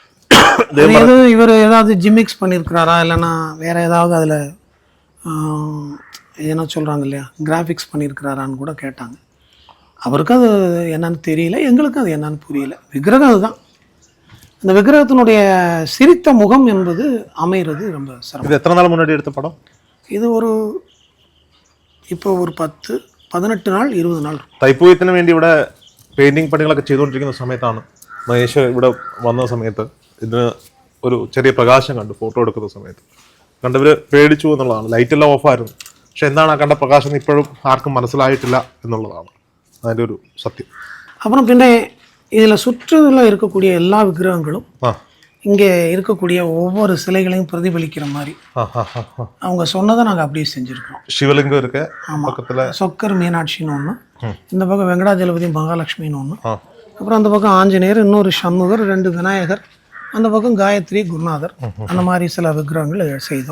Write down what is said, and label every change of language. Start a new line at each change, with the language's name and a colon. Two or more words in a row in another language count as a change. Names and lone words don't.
Tamil: இவர் ஏதாவது ஜிமிக்ஸ் பண்ணியிருக்கிறாரா இல்லைன்னா வேற ஏதாவது அதில் என்ன சொல்கிறாங்க இல்லையா, கிராஃபிக்ஸ் பண்ணியிருக்கிறாரான்னு கூட கேட்டாங்க. அவருக்கு அது என்னன்னு தெரியல, எங்களுக்கு அது என்னன்னு புரியல. விக்கிரகம் அதுதான். இந்த விக்கிரகத்தினுடைய சிரித்த முகம் என்பது அமைகிறது ரொம்ப சிரமம். இது எத்தனை நாள் முன்னாடி எடுத்த படம்?
Malayalam: இது ഇപ്പോൾ ഒരു 10-18 നാൾ 20 നാൾ. തൈപ്പൂയത്തിന് വേണ്ടി ഇവിടെ പെയിന്റിംഗ് പണികളൊക്കെ ചെയ്തുകൊണ്ടിരിക്കുന്ന സമയത്താണ് മഹേഷ് ഇവിടെ വന്ന സമയത്ത് ഇതിന് ഒരു ചെറിയ പ്രകാശം കണ്ടു. ഫോട്ടോ എടുക്കുന്ന സമയത്ത് കണ്ടവർ പേടിച്ചു എന്നുള്ളതാണ്. ലൈറ്റെല്ലാം ഓഫായിരുന്നു. പക്ഷെ എന്താണ് ആ കണ്ട പ്രകാശം ഇപ്പോഴും ആർക്കും മനസ്സിലായിട്ടില്ല എന്നുള്ളതാണ് അതിൻ്റെ ഒരു സത്യം.
Tamil: அப்புறம் பின்ன இதில் சுற்றுல இருக்கக்கூடிய எல்லா விக்கிரகங்களும் இங்கே இருக்கக்கூடிய ஒவ்வொரு சிலைகளையும் பிரதிபலிக்கிற மாதிரி அவங்க சொன்னதை நாங்கள் அப்படியே செஞ்சுருக்கோம். சிவலிங்கம் இருக்கு. பக்கத்தில் சொக்கர் மீனாட்சின்னு ஒன்று, இந்த பக்கம் வெங்கடாஜலபதி மகாலட்சுமின்னு ஒன்று, அப்புறம் அந்த பக்கம் ஆஞ்சநேயர், இன்னொரு சண்முகர், 2 விநாயகர், அந்த பக்கம் காயத்ரி, குருநாதர், அந்த மாதிரி சில விக்கிரகங்கள் செய்தோம்.